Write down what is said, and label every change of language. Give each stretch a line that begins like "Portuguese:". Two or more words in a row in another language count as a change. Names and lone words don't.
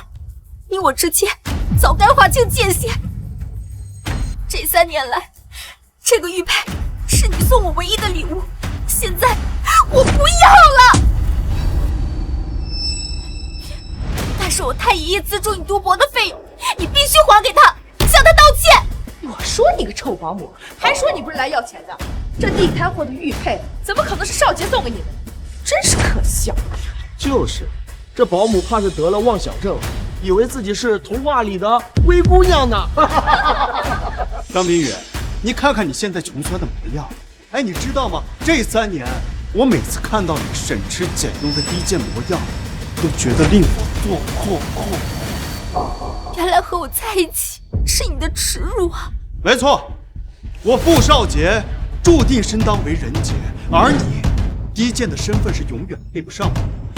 Chinese: 你我之間早該劃清界限。這3年來，這個玉佩是你送我唯一的禮物，現在我不要了。但是我太爺爺資助你讀博的費用，你必須還給他，向他道歉。我說你個臭保姆，還說你不是來要錢的。這地攤貨的玉佩，怎麼可能是少傑送給你的？真是可笑。就是，這保姆怕是得了妄想症，以為自己是童話裡的灰姑娘呢。張冰雨，你看看你現在窮酸的模樣。哎，你知道嗎？這3年，我每次看到你省吃儉用的低賤模樣，都覺得令我做。原來和我在一起是你的恥辱啊！沒錯，我傅少傑注定身當為人傑，而你低賤的身份是永遠配不上我。